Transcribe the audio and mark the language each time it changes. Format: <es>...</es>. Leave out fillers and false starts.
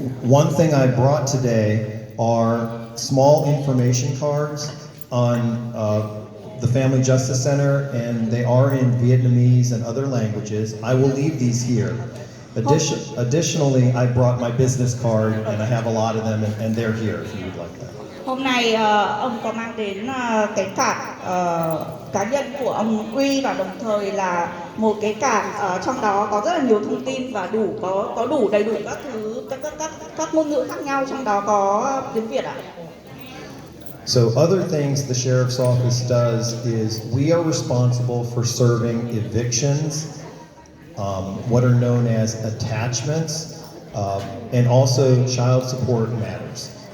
<en>One thing I brought today are small information cards on the Family Justice Center, and they are in Vietnamese and other languages. I will leave these here. Additionally, I brought my business card, and I have a lot of them, and they're here if you would like that.</en> <vi>Hôm nay ông có mang đến cái card cá nhân của ông Uy, và đồng thời là một cái card trong đó có rất là nhiều thông tin và có đủ đầy đủ các thứ các ngôn ngữ khác nhau, trong đó có tiếng Việt ạ.</vi> <en>So other things the sheriff's office does is we are responsible for serving evictions, what are known as attachments, and also child support matters.</en>